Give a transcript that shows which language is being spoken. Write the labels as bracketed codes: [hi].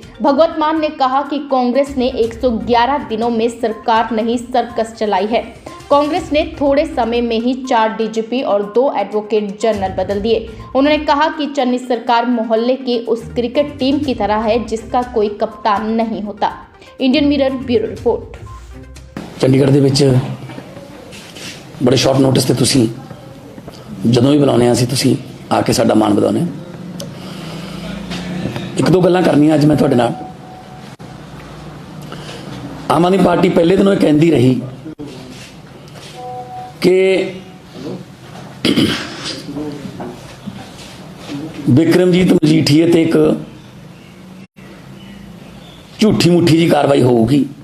[hi] भगवंत मान ने कहा कि कांग्रेस ने 111 दिनों में सरकार नहीं सर्कस चलाई है। कांग्रेस ने थोड़े समय में ही 4 डीजीपी और 2 एडवोकेट जनरल बदल दिए। उन्होंने कहा कि चन्नी सरकार मोहल्ले की उस क्रिकेट टीम की तरह है जिसका कोई कप्तान नहीं होता। Indian mirror bureau report. [pa] Chandigarh ਦੇ ਵਿੱਚ [hi] बड़े शॉर्ट नोटिस [pa] ਤੇ ਤੁਸੀਂ ਜਦੋਂ ਵੀ ਬੁਲਾਉਂਦੇ ਆ ਅਸੀਂ ਤੁਸੀਂ ਆ ਕੇ ਸਾਡਾ ਮਾਣ ਵਧਾਉਂਦੇ। एक दो गल्लां करनियां अज मैं तुहाडे नाल। [hi] आम आदमी पार्टी पहले दिनों कहती रही कि विक्रमजीत मजीठिए ते एक झूठी मुठी जी कार्रवाई होगी।